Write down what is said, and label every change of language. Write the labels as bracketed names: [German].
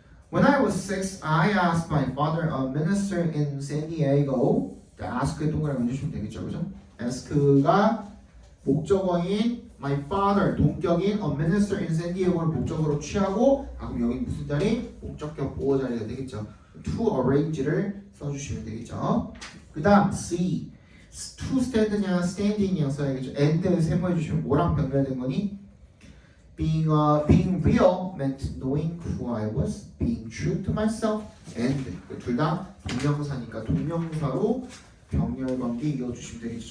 [English] When I was 6, I asked my father, a minister in San Diego. [Korean] ask의 동그라미 해주시면 되겠죠, 그죠? ask가 목적어인 my father, 동격인 [English] a minister in San Diego [Korean] 를 목적어로 취하고, 그럼 여기 무슨 자리? 목적격 보호 자리가 되겠죠. to arrange를 써주시면 되겠죠. 그 다음 C. to stand냐, standing이냐 써야겠죠. and 세모해 주시면 뭐랑 연결된 거니? [English] being real meant knowing who I was, being true to myself, and [Korean] 둘 다 동명사니까 동명사로 병렬 관계 이어주시면 되겠죠.